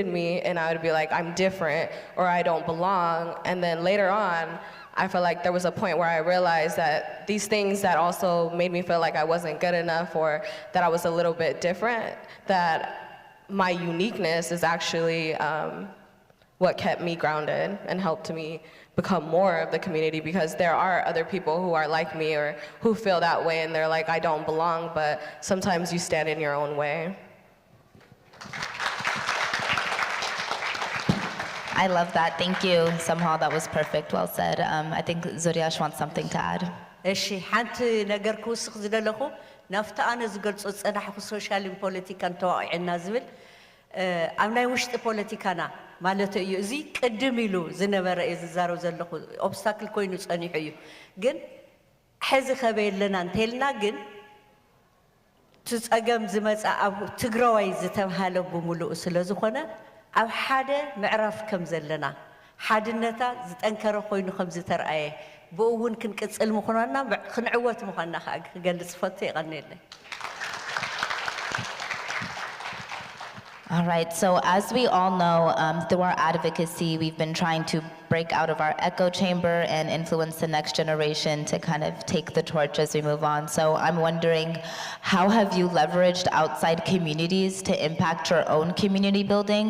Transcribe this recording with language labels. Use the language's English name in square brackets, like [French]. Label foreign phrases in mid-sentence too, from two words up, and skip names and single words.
[English] me, and I would be like, I'm different, or I don't belong, and then later on, I feel like there was a point where I realized that these things that also made me feel like I wasn't good enough or that I was a little bit different, that my uniqueness is actually what kept me grounded and helped me become more of the community, because there are other people who are like me or who feel that way and they're like, I don't belong, but sometimes you stand in your own way. I love that. Thank you, Samhal. That was perfect. Well said. I think Zuriyash wants something to add. [Tigrinya] እሺ ሓንቲ ነገር ክውስኽ ዝደለኹ ናፍቲ ኣነ ዝገልጾ ፀናሕኩ ሶሻልን ፖለቲካን ተዋቂዕና ዝብል ኣብ ናይ ውሽጢ ፖለቲካና ማለት እዩ እዚ ቅድም ኢሉ ዝነበረ እዩ ዝዛረብ ዘለኹ ኦብስታክል ኮይኑ ፀኒሑ እዩ ግን ሕዚ ኸበየለና እንተልና ግን ትፀገም ዝመፃ ኣብ ትግራዋይ ዝተባሃለ ብምሉእ ስለ ዝኾነ ኣብ ሓደ ምዕራፍ ከም ዘለና ሓድነታ ዝጠንከረ ኮይኑ ከም ዝተርኣየ ብእውን ክንቅጽል ምዃንና ክንዕወት ምዃንና ከዓ ክገልጽ ፈቱ ይቐኒለይ [English] All right, so as we all know, through our advocacy, we've been trying to break out of our echo chamber and influence the next generation to kind of take the torch as we move on. So I'm wondering, how have you leveraged outside communities to impact your own community building?